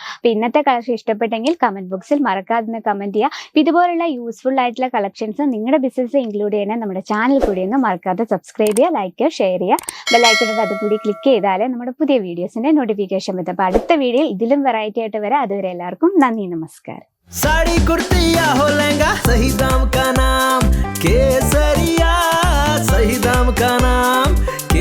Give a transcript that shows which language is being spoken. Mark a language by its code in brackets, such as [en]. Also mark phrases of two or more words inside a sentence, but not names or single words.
[ml] അപ്പൊ ഇന്നത്തെ കളക്ഷൻ ഇഷ്ടപ്പെട്ടെങ്കിൽ [en] comment boxil [ml] മറക്കാതെ കമന്റ് ചെയ്യുക. ഇതുപോലുള്ള യൂസ്ഫുൾ ആയിട്ടുള്ള കളക്ഷൻസ് നിങ്ങളുടെ [en] business include [ml] ചെയ്യാൻ നമ്മുടെ ചാനൽ കൂടി ഒന്ന് മറക്കാതെ സബ്സ്ക്രൈബ് ചെയ്യുക, ലൈക്ക് ചെയ്യുക, ഷെയർ ചെയ്യുക. ബെല്ലൈക്കൺ അതുകൂടി ക്ലിക്ക് ചെയ്താലേ നമ്മുടെ പുതിയ വീഡിയോസിന്റെ നോട്ടിഫിക്കേഷൻ വരും. അപ്പോൾ അടുത്ത വീഡിയോയിൽ ഇതിലും വെറൈറ്റി ആയിട്ട് വരാം. അതുവരെ എല്ലാവർക്കും നന്ദി, നമസ്കാരം. [hi] साड़ी कुर्ती या हो लहंगा, सही दाम का नाम केसरिया, सही दाम का नाम